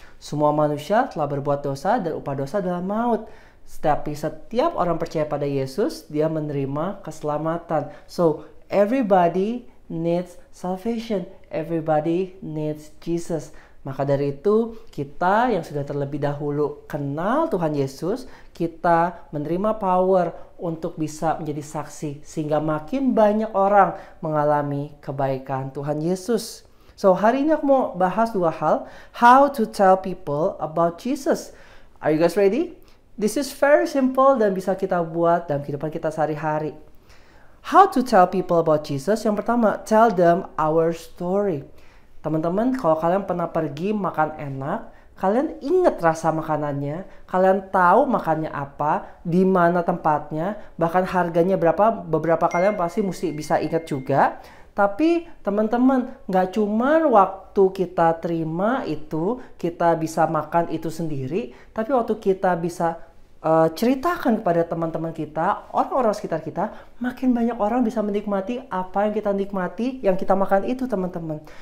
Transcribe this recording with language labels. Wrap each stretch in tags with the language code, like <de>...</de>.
<id>Semua manusia telah berbuat dosa dan upah dosa adalah maut. Tapi setiap orang percaya pada Yesus, dia menerima keselamatan.</id> <en>So, everybody needs salvation. Everybody needs Jesus.</en> <id>Maka dari itu, kita yang sudah terlebih dahulu kenal Tuhan Yesus, kita menerima power untuk bisa menjadi saksi, sehingga makin banyak orang mengalami kebaikan Tuhan Yesus. So, hari ini aku mau bahas dua hal.</id> <en>How to tell people about Jesus. Are you guys ready? This is very simple</en> <id>dan bisa kita buat dalam kehidupan kita sehari-hari.</id> <en>How to tell people about Jesus?</en> <id>Yang pertama,</id> <en>tell them our story.</en> <id>Teman-teman, kalau kalian pernah pergi makan enak, kalian ingat rasa makanannya, kalian tahu makannya apa, di mana tempatnya, bahkan harganya berapa, beberapa kalian pasti mesti bisa ingat juga. Tapi teman-teman, nggak cuma waktu kita terima itu, kita bisa makan itu sendiri, tapi waktu kita bisa ceritakan kepada teman-teman kita, orang-orang sekitar kita, makin banyak orang bisa menikmati apa yang kita nikmati, yang kita makan itu, teman-teman.</id>